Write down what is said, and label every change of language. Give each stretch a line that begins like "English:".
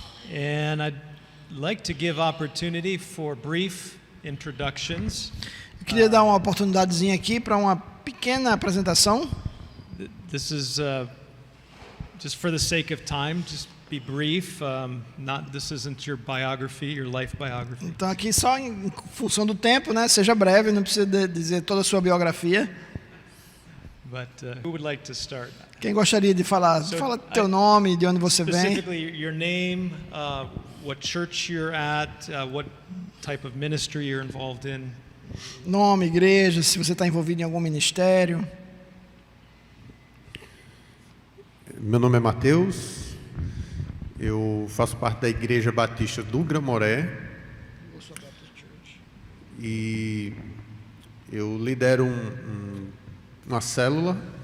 English: And I'd like to give opportunity for brief introductions.
Portuguese: Eu queria dar uma oportunidadezinha aqui para uma pequena apresentação.
English: This is just for the sake of time, just be brief. This isn't your biography, your life biography.
Portuguese: Então aqui só em função do tempo, né? Seja breve, não precisa dizer toda a sua biografia.
English: But who would like to start?
Portuguese: Quem gostaria de falar? Fala teu nome, de onde você vem.
English: Specifically, your name, what church you're at, what type of ministry you're involved in.
Portuguese: Nome, igreja, se você está envolvido em algum ministério. Meu nome é Mateus, eu faço parte da Igreja Batista do Gramoré e eu lidero uma célula.